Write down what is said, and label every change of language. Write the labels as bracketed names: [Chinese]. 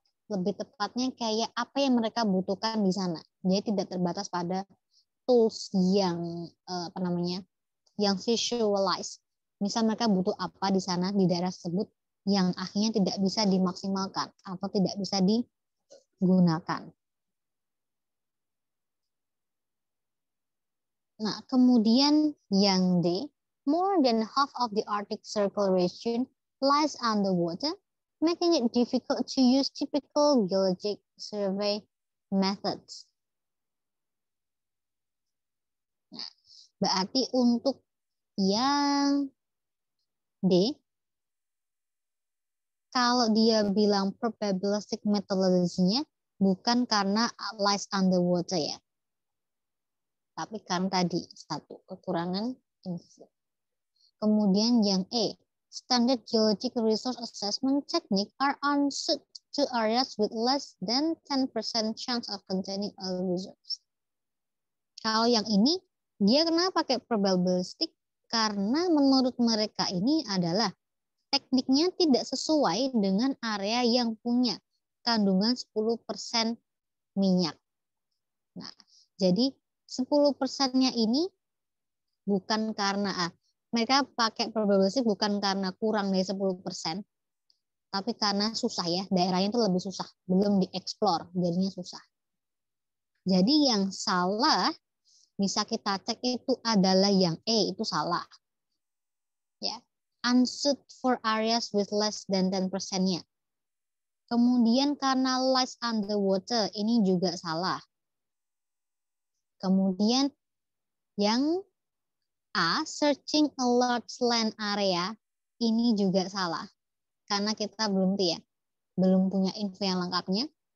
[Indonesian] Lebih tepatnya kayak apa yang mereka butuhkan di sana. Jadi tidak terbatas pada tools yang yang visualize. Misal mereka butuh apa di sana di daerah tersebut yang akhirnya tidak bisa dimaksimalkan atau tidak bisa digunakan. Nah, kemudian yang D, [English] more than half of the Arctic Circle region lies underwater, making it difficult to use typical geologic survey methods. [Indonesian] Nah, berarti untuk yang D, kalau dia bilang probabilistic methodology-nya bukan karena [English] lies underwater [Indonesian] ya. Tapi karena tadi 1 kekurangan info. Kemudian yang E, [English] standard geologic resource assessment technique are unsuited to areas with less than 10% chance of containing oil reserves. [Indonesian] Kalau yang ini, dia kenapa pakai probabilistic? Karena menurut mereka ini adalah tekniknya tidak sesuai dengan area yang punya kandungan 10% minyak. Nah, jadi 10%-nya ini bukan karena mereka pakai probabilistik bukan karena kurang dari 10%, tapi karena susah ya, daerahnya itu lebih susah, belum dieksplor, jadinya susah. Jadi yang salah bisa kita cek itu adalah yang E, itu salah. Ya. [English] Unsuited for areas with less than 10%-nya. [Indonesian] Kemudian karena [English] lies underwater, [Indonesian] ini juga salah. Kemudian yang A, [English] searching a large land area, [Indonesian] ini juga salah. Karena kita belum punya info yang lengkapnya.